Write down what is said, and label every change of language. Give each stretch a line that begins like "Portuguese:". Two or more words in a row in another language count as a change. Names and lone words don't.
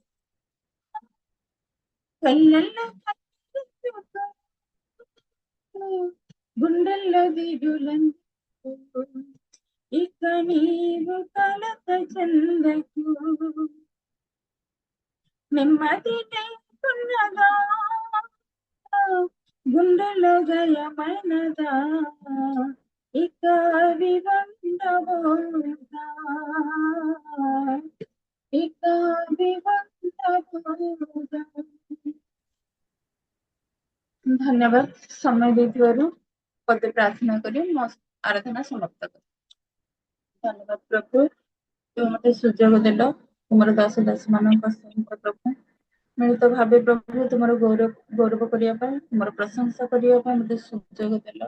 Telugu: కళ్ళల్లో గుండెల్లో దిగులందుకు ఇక నీవు కలత చెందకు నెమ్మది లేకున్నదా గుండెలో గాయమైనదా ఇక వివండబోదా ఇక వివండబోదా।
Odia: ଧନ୍ୟବାଦ ସମୟ ଦେଇଥିବାରୁ ପଦେ ପ୍ରାର୍ଥନା କରି ମୋ ଆରାଧନା ସମାପ୍ତ କର। ଧନ୍ୟବାଦ ପ୍ରଭୁ, ତୁମେ ମତେ ସୁଯୋଗ ଦେଲ ତୁମର ଦାସ ଦାସୀ ମାନଙ୍କ ସହିତ ପ୍ରଭୁ ମିଳିତ ଭାବେ ପ୍ରଭୁ ତୁମର ଗୌରବ କରିବା ପାଇଁ ତୁମର ପ୍ରଶଂସା କରିବା ପାଇଁ ମତେ ସୁଯୋଗ ଦେଲ।